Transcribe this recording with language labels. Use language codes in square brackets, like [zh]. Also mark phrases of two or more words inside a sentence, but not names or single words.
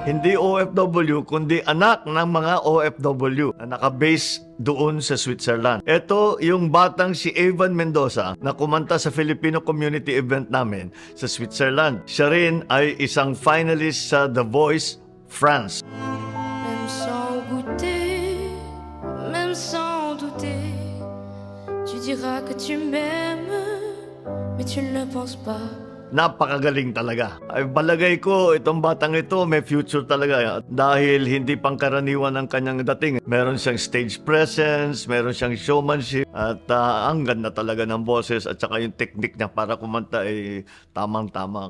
[tl] Hindi OFW, kundi anak ng mga OFW na nakabase doon sa Switzerland. Ito yung batang si Evan Mendoza na kumanta sa [en] Filipino community event [tl] namin sa Switzerland. Siya rin ay isang finalist sa The Voice France. [fr] Même sans goûter, même sans douter, tu diras que tu m'aimes, mais tu ne le penses pas. [tl] Napakagaling talaga. Ay palagay ko itong batang ito may future talaga dahil hindi pangkaraniwan ang kanyang dating. Meron siyang [en] stage presence, [tl] meron siyang showmanship at ang ganda talaga ng boses at saka yung technique niya para kumanta ay tamang-tama.